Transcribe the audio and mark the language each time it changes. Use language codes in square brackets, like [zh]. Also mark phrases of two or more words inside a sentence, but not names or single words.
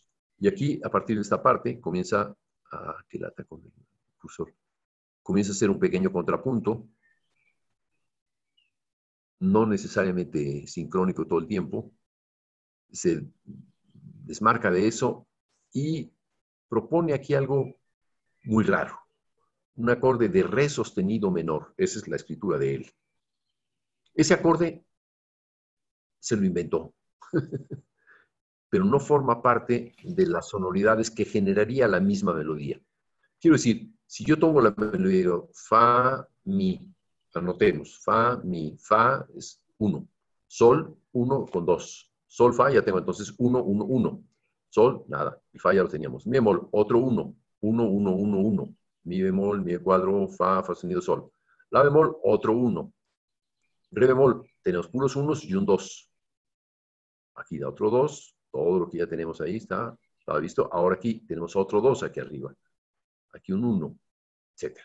[es] Y aquí, a partir de esta parte, comienza que lata con el cursor, comienza a ser un pequeño contrapunto, no necesariamente sincrónico todo el tiempo, se desmarca de eso y propone aquí algo muy raro, un acorde de re sostenido menor, esa es la escritura de él. Ese acorde se lo inventó, pero no forma parte de las sonoridades que generaría la misma melodía. Quiero decir, si yo tomo la melodía y digo fa, mi, anotemos, fa, mi, fa es 1, sol, 1 con 2, sol, fa, ya tengo entonces 1, 1, 1, sol, nada, y fa ya lo teníamos, mi bemol, otro 1, 1, 1, 1, 1, mi bemol, mi cuadro, fa, fa sostenido, sol, la bemol, otro 1, re bemol, tenemos puros unos y un 2, aquí da otro 2, todo lo que ya tenemos ahí estaba visto, ahora aquí tenemos otro 2 aquí arriba, aquí un 1, etc.